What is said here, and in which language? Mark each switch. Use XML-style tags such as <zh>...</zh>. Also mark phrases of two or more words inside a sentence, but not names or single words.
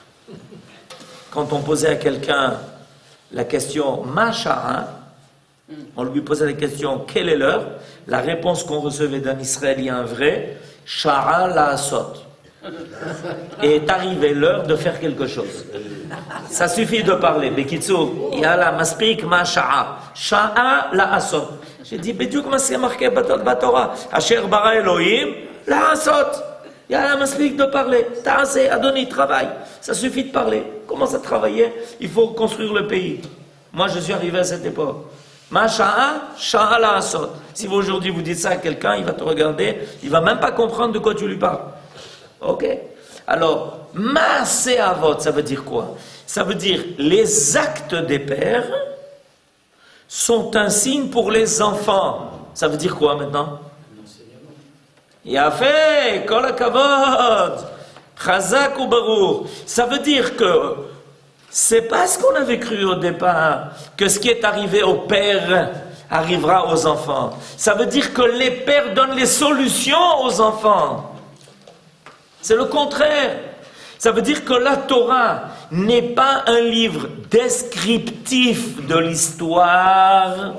<fr>Quand on posait à quelqu'un la question « Ma'shara », on lui posait la question « Quelle est l'heure ?» La réponse qu'on recevait d'un Israélien vrai «</fr> <he>שעה לעשות ».</he> <fr>Est arrivée l'heure de faire quelque chose. Ça suffit de parler.</fr> <he>בקיצור, יאללה מספיק מה השעה. שעה לעשות.</he> <fr>J'ai dit, bediou comment c'est marqué dans Torah.</fr> <he>אשר ברא אלהים לעשות. יאללה מספיק</he> <fr>de parler.</fr> <he>תעשה, אדוני,</he> <fr>travaille. Ça suffit de parler. Comment ça travailler? Il faut construire le pays. Moi, je suis arrivé à cette époque.</fr> <he>מה השעה, שעה לעשות.</he> <fr>Si vous aujourd'hui vous dites ça à quelqu'un, il va te regarder, il va même pas comprendre de quoi tu lui parles. Ok? Alors,</fr> <he>מעשה אבות,</he> <fr>ça veut dire quoi? Ça veut dire les actes des pères sont un signe pour les enfants. Ça veut dire quoi maintenant?</fr> <he>יפה, כל הכבוד, חזק וברוך.</he> <fr>Ça veut dire que c'est pas ce qu'on avait cru au départ, que ce qui est arrivé aux pères arrivera aux enfants. Ça veut dire que les pères donnent les solutions aux enfants. C'est le contraire. Ça veut dire que la Torah n'est pas un livre descriptif de l'histoire.</fr>